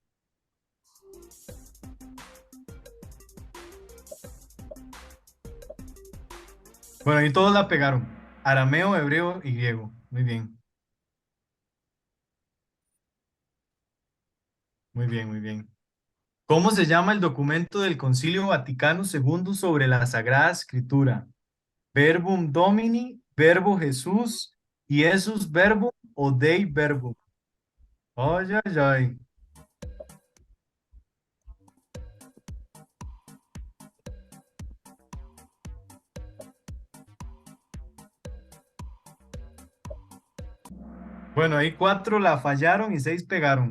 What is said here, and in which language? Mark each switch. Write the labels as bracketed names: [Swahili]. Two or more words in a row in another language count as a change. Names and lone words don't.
[Spanish] Bueno, ahí todos la pegaron. Arameo, hebreo y griego. Muy bien. Muy bien, muy bien. ¿Cómo se llama el documento del Concilio Vaticano II sobre la Sagrada Escritura? Verbum Domini, Verbo Jesús, Iesus Verbum o Dei Verbum. Ay, ay, ay. Bueno, ahí 4 la fallaron y 6 pegaron.